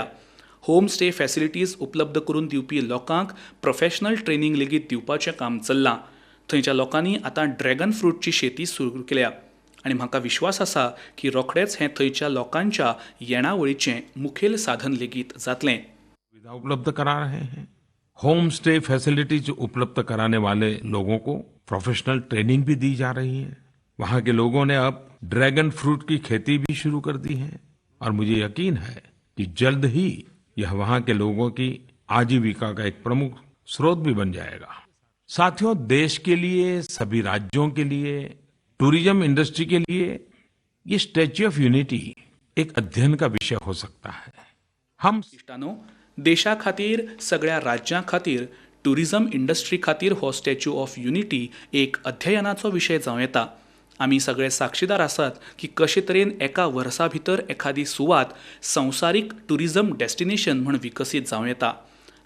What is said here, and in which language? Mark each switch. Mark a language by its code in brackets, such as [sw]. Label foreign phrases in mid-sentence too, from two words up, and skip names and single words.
[en] home stay facilities [kok] उपलब्ध करून दिवपी लोकांक [en] professional training [kok] लेगीत दिवपाचें काम चल्लां. थंयच्या लोकांनी आतां ड्रॅगन फ्रूटची शेती सुरू केल्या आनी म्हाका विश्वास आसा की रोखडेच हें थंयच्या लोकांच्या येणावळीचें मुखेल साधन लेगीत जातलें. [hi] सुविधा उपलब्ध करा रहे हैं. [en] home stay facilities [hi] उपलब्ध कराने वाले लोगों को [en] professional training [hi] भी दी जा रही है. वहाँ के लोगों ने अब [en] dragon fruit [hi] की खेती भी शुरू कर दी है और मुझे यकीन है कि जल्द ही यह वहाँ के लोगों की आजीविका का एक प्रमुख स्रोत भी बन जाएगा. साथियों, देश के लिए, सभी राज्यों के लिए, [en] tourism industry [hi] के लिए ये स्टैच्यू ऑफ यूनिटी एक अध्ययन का विषय हो सकता है. हम [kok] इश्टानो, देशा खातीर, सगळ्या राज्यां खातीर, [en] tourism industry [kok] खातीर हो स्टॅच्यू ऑफ युनिटी एक अध्ययनाचो विशय जावं येता. आमी सगळे साक्षीदार आसात की कशे तरेन एका वर्सा भितर एखादी सुवात संवसारीक [en] tourism destination [kok] म्हूण विकसीत जावं येता.